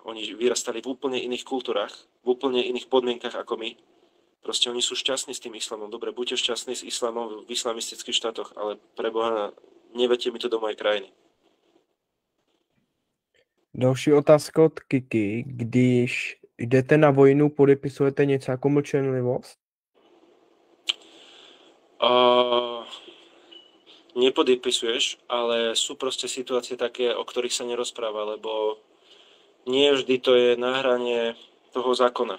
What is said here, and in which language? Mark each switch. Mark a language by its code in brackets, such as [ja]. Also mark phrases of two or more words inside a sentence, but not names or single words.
[sk] Oni vyrastali v úplne iných kultúrach, v úplne iných podmienkach ako my. Proste oni sú šťastní s tým islamom. Dobre, buďte šťastní s islamom v islamistických štátoch, ale pre Boha neveďte mi to do mojej krajiny. [cs] Další otázka od Kiki. Když jdete na vojnu, podepisujete něco jako mlčenlivost? [sk] Nepodepisuješ, ale sú proste situácie také, o ktorých sa nerozpráva, lebo nie vždy to je na hrane toho zákona.